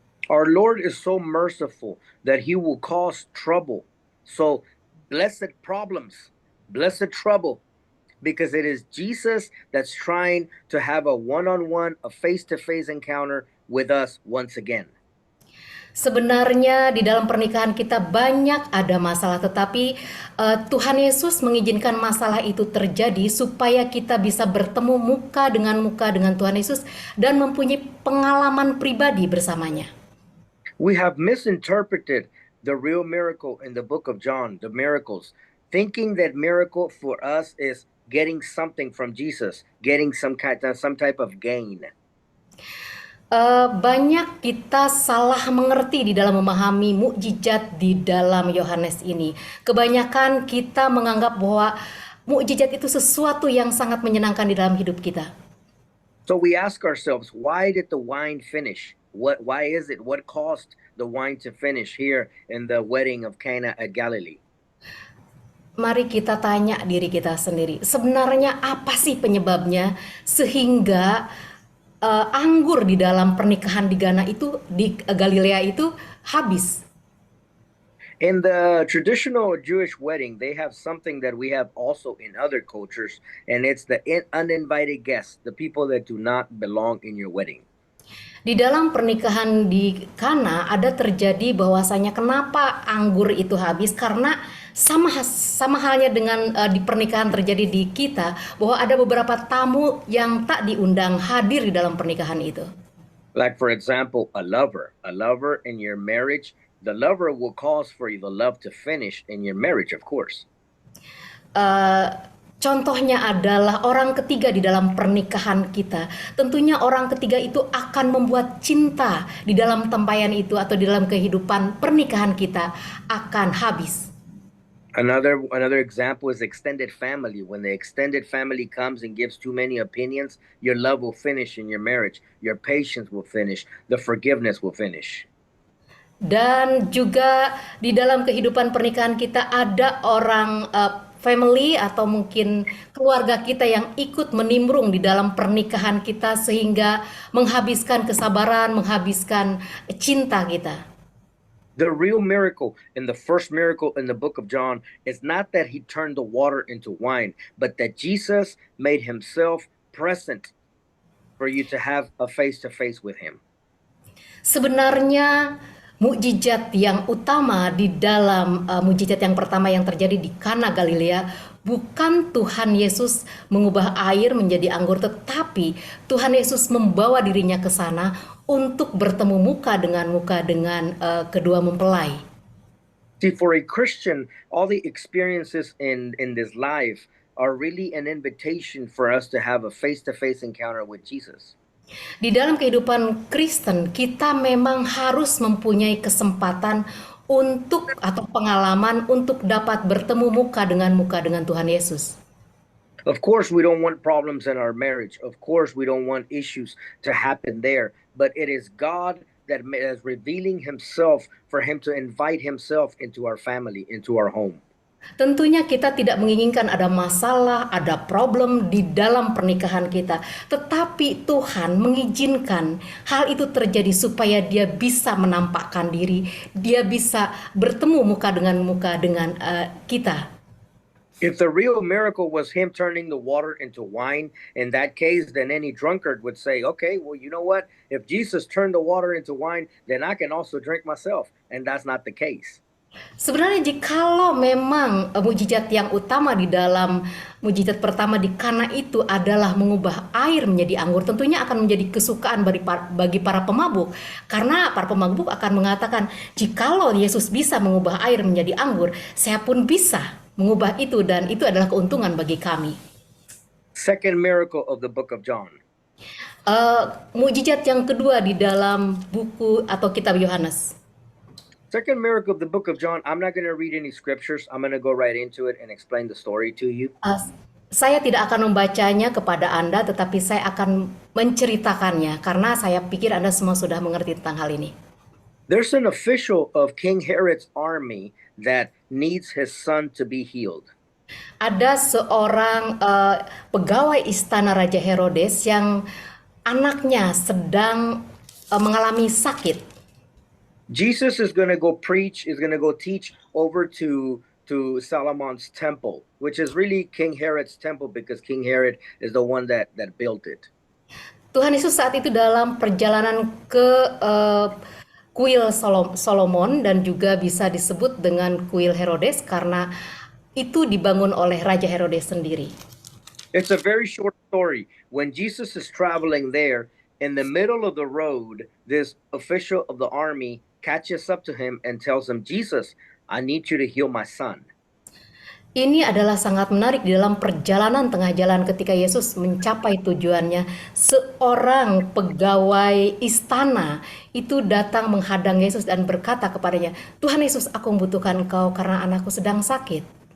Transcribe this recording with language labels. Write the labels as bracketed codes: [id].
[en] Our Lord is so merciful that He will cause trouble. So blessed problems, blessed trouble, because it is Jesus that's trying to have a one-on-one, a face-to-face encounter with us once again. [id] Sebenarnya di dalam pernikahan kita banyak ada masalah, tetapi Tuhan Yesus mengizinkan masalah itu terjadi supaya kita bisa bertemu muka dengan Tuhan Yesus dan mempunyai pengalaman pribadi bersamanya. [en] We have misinterpreted the real miracle in the book of John, the miracles, thinking that miracle for us is getting something from Jesus, getting some type of gain. [id] Banyak kita salah mengerti di dalam memahami mukjizat di dalam Yohanes ini. Kebanyakan kita menganggap bahwa mukjizat itu sesuatu yang sangat menyenangkan di dalam hidup kita. [en] So we ask ourselves, why did the wine finish? Why is it? What caused the wine to finish here in the wedding of Cana at Galilee? [id] Mari kita tanya diri kita sendiri, sebenarnya apa sih penyebabnya sehingga anggur di dalam pernikahan di Ghana itu, di Galilea itu habis. [en] In the traditional Jewish wedding, they have something that we have also in other cultures, and it's the uninvited guests, the people that do not belong in your wedding. [id] Di dalam pernikahan di Kana ada terjadi bahwasanya kenapa anggur itu habis, karena sama halnya dengan di pernikahan terjadi di kita, bahwa ada beberapa tamu yang tak diundang hadir di dalam pernikahan itu. [en] Like, for example, a lover in your marriage, the lover will cause for the love to finish in your marriage, of course. [id] Contohnya adalah orang ketiga di dalam pernikahan kita. Tentunya orang ketiga itu akan membuat cinta di dalam tempayan itu atau di dalam kehidupan pernikahan kita akan habis. [en] Another example is extended family. When the extended family comes and gives too many opinions, your love will finish in your marriage. Your patience will finish. The forgiveness will finish. [id] Dan juga di dalam kehidupan pernikahan kita ada orang family atau mungkin keluarga kita yang ikut menimbrung di dalam pernikahan kita sehingga menghabiskan kesabaran, menghabiskan cinta kita. [en] The real miracle in the first miracle in the book of John is not that he turned the water into wine, but that Jesus made himself present for you to have a face-to-face with him. [id] Sebenarnya mukjizat yang utama di dalam mukjizat yang pertama yang terjadi di Kana Galilea bukan Tuhan Yesus mengubah air menjadi anggur, tetapi Tuhan Yesus membawa dirinya ke sana untuk bertemu muka dengan kedua mempelai. [en] See, for a Christian, all the experiences in this life are really an invitation for us to have a face-to-face encounter with Jesus. [id] Di dalam kehidupan Kristen, kita memang harus mempunyai kesempatan untuk atau pengalaman untuk dapat bertemu muka dengan Tuhan Yesus. [en] Of course, we don't want problems in our marriage. Of course, we don't want issues to happen there. But it is God that is revealing himself for him to invite himself into our family, into our home. [id] Tentunya kita tidak menginginkan ada masalah, ada problem di dalam pernikahan kita. Tetapi Tuhan mengizinkan hal itu terjadi supaya dia bisa menampakkan diri. Dia bisa bertemu muka dengan kita. [en] If the real miracle was him turning the water into wine, in that case, then any drunkard would say, okay, well, you know what? If Jesus turned the water into wine, then I can also drink myself. And that's not the case. [id] Sebenarnya jikalau memang mukjizat yang utama di dalam mukjizat pertama di Kana itu adalah mengubah air menjadi anggur, tentunya akan menjadi kesukaan bagi para pemabuk. Karena para pemabuk akan mengatakan, jikalau Yesus bisa mengubah air menjadi anggur, saya pun bisa mengubah itu, dan itu adalah keuntungan bagi kami. [en] Second miracle of the book of John. [id] Mukjizat yang kedua di dalam buku atau kitab Yohanes. [en] Second miracle of the book of John, I'm not going to read any scriptures. I'm going to go right into it and explain the story to you. [id] Saya tidak akan membacanya kepada Anda, tetapi saya akan menceritakannya karena saya pikir Anda semua sudah mengerti tentang hal ini. [en] There's an official of King Herod's army that needs his son to be healed. [id] Ada seorang pegawai istana Raja Herodes yang anaknya sedang mengalami sakit. [en] Jesus is going to go preach, is going to go teach over to Solomon's temple, which is really King Herod's temple because King Herod is the one that built it. [id] Tuhan Yesus saat itu dalam perjalanan ke kuil Solomon dan juga bisa disebut dengan kuil Herodes karena itu dibangun oleh Raja Herodes sendiri. [en] It's a very short story. When Jesus is traveling there, in the middle of the road, this official of the army catches up to him and tells him, Jesus, I need you to heal my son. [id] Ini adalah sangat menarik di dalam perjalanan tengah jalan ketika Yesus mencapai tujuannya. Seorang pegawai istana itu datang menghadang Yesus dan berkata kepadanya, Tuhan Yesus, aku membutuhkan Engkau karena anakku sedang sakit.